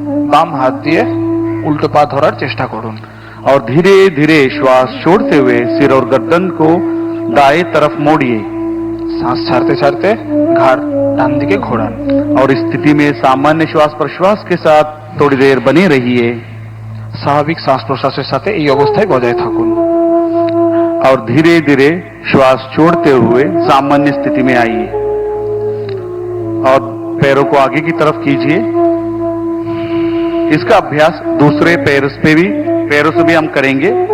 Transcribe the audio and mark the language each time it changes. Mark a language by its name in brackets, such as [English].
[Bangla] বাম হাত দিয়ে উল্টো পা ধরার চেষ্টা করুন। [Hindi] और धीरे धीरे श्वास छोड़ते हुए सिर और गर्दन को दाएं तरफ मोड़िए। [Bangla] শ্বাস ছাড়তে ছাড়তে ঘাড় ডান দিকে ঘোরান। [Hindi] और इस स्थिति में सामान्य श्वास प्रश्वास के साथ थोड़ी देर बने रहिए। [Bangla] স্বাভাবিক শ্বাস প্রশ্বাসের সাথে এই অবস্থায় বজায় থাকুন। [Hindi] और धीरे धीरे श्वास छोड़ते हुए सामान्य स्थिति में आइए और पैरों को आगे की तरफ कीजिए। इसका अभ्यास दूसरे पैरों से भी हम करेंगे।